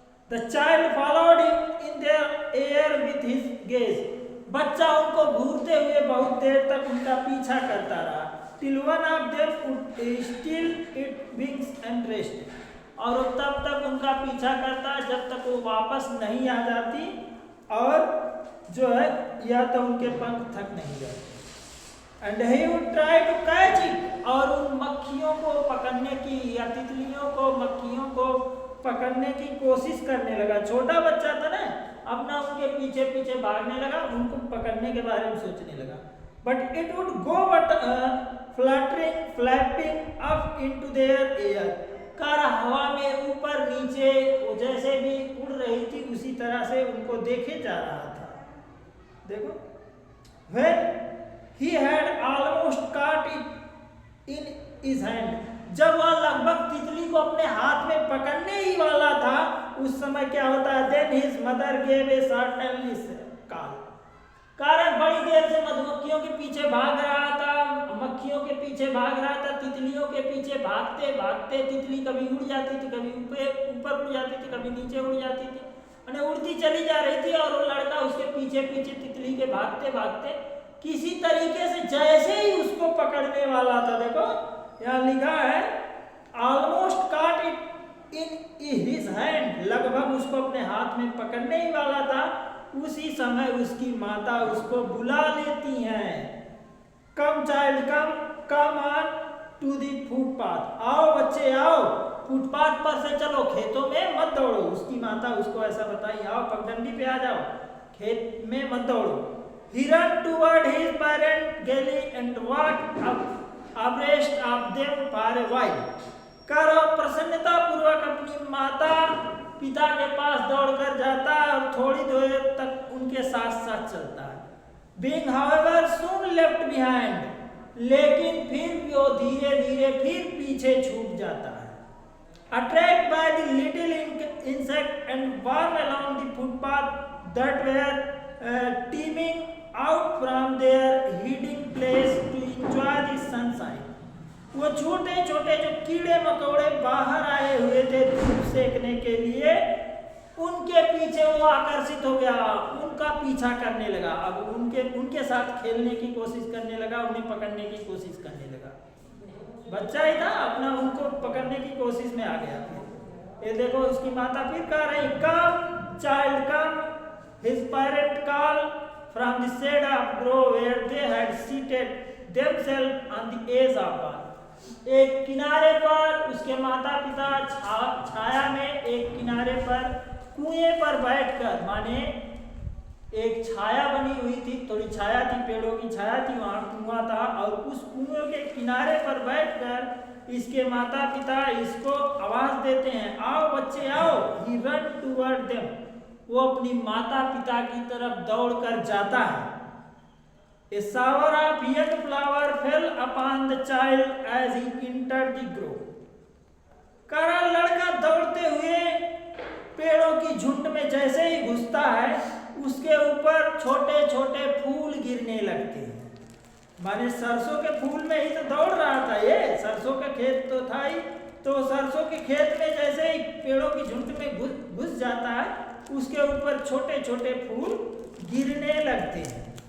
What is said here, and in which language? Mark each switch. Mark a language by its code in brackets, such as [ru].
[en] The child followed him in their air with his gaze। [hi] बच्चा उनको घूरते उड़ते हुए बहुत देर तक उनका पीछा करता रहा। [en] Till one of them would still its wings and rest. [hi] और वो तब तक उनका पीछा करता जब तक वो वापस नहीं आ जाती और जो है या तो उनके पंख थक नहीं जाते। [en] And he would try to catch it. [hi] और उन मक्खियों को पकड़ने की या तितलियों को मक्खियों को पकड़ने की कोशिश करने लगा। छोटा बच्चा था ना, अपना उनके पीछे पीछे भागने लगा, उनको पकड़ने के बारे में सोचने लगा। [en] But it would go flapping up into their air. [hi] Car हवा में ऊपर नीचे वो जैसे भी उड़ रही थी उसी तरह से उनको देखे जा रहा था। [en] देखो, when he had almost caught it in his hand. [hi] जब वह लगभग तितली को अपने हाथ में पकड़ने ही वाला था, उस समय क्या होता है? [en] Then his mother gave a startled call. [hi] कारण बड़ी देर से मधुमक्खियों के पीछे भाग रहा था, मक्खियों के पीछे भाग रहा था, तितलियों के पीछे भागते भागते तितली कभी उड़ जाती थी, कभी ऊपर उड़ जाती थी, कभी नीचे उड़ जाती थी, यानी उड़ती चली जा रही थी और वो लड़का उसके पीछे पीछे तितली के भागते भागते किसी तरीके से जैसे ही उसको पकड़ने वाला था। देखो यहाँ लिखा है [en] almost caught it in his hand, [hi] लगभग उसको अपने हाथ में पकड़ने ही वाला था, उसी समय उसकी माता उसको बुला लेती हैं। [en] come child come on to the footpath, [hi] आओ बच्चे आओ, फुटपाथ पर से चलो, खेतों में मत दौड़ो। उसकी माता उसको ऐसा बताई, आओ पगडंडी पे आ जाओ, खेत में मत दौड़ो। [en] He ran toward his parent galley and walked abreast of them for a while. [hi] करो प्रसन्नता पूर्वक अपनी माता पिता के पास दौड़कर जाता है और थोड़ी देर तक उनके साथ साथ चलता है। [en] Being however soon left behind, [hi] लेकिन फिर वो धीरे धीरे फिर पीछे छूट जाता है। [en] Attracted by the little insect and borne along the footpath that were teeming out from their hiding place to enjoy the sunshine. [hi] वो छोटे छोटे जो कीड़े मकोड़े बाहर आए हुए थे धूप सेकने के लिए, उनके पीछे वो आकर्षित हो गया, उनका पीछा करने लगा। अब उनके साथ खेलने की कोशिश करने लगा, उन्हें पकड़ने की कोशिश करने लगा। बच्चा ही था, अपना उनको पकड़ने की कोशिश में आ गया। ये देखो उसकी माता फिर कह रही, [en] Come child come. His parent called from the shade of grove where they had seated themselves on the edge of one. [hi] एक किनारे पर उसके माता पिता छाया में एक किनारे पर कुएं पर बैठकर, माने एक छाया बनी हुई थी, थोड़ी छाया थी, पेड़ों की छाया थी, वहां कुआं था और उस कुएं के किनारे पर बैठकर इसके माता पिता इसको आवाज देते हैं, आओ बच्चे आओ। [en] He ran toward them. [hi] वो अपनी माता पिता की तरफ दौड़कर जाता है। [en] A shower of young flower fell upon the child as he entered the grove. [hi] करा लड़का दौड़ते हुए पेड़ों की झुंड में जैसे ही घुसता है, उसके ऊपर छोटे छोटे फूल गिरने लगते हैं। माने सरसों के फूल में ही तो दौड़ रहा था, ये सरसों का खेत तो था ही, तो सरसों के खेत में जैसे ही पेड़ों की झुंड में घुस जाता है, उसके ऊपर छोटे छोटे फूल गिरने लगते हैं।